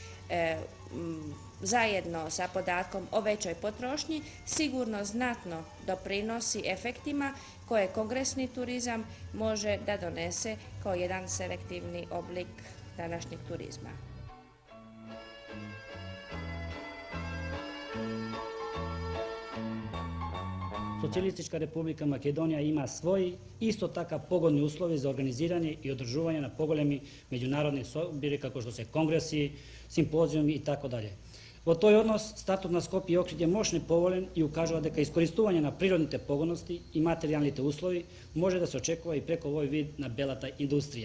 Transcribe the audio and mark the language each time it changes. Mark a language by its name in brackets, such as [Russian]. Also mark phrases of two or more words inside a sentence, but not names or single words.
[Serbian] zajedno sa podatkom o većoj potrošnji sigurno znatno doprinosi efektima koje kongresni turizam može da donese kao jedan selektivni oblik današnjeg turizma. [Macedonian] Što Социјалистичка република Македонија има своји исто така погодни услови за организирање и одржување на поголеми меѓународни собори како што се конгреси, симпозиуми и така дале. Во тој однос, статут на Скопје и Охрид е мощно поволен и укажува дека искористување на природните погодности и материјалните услови може да се очекува и преку овој вид на белата индустрија.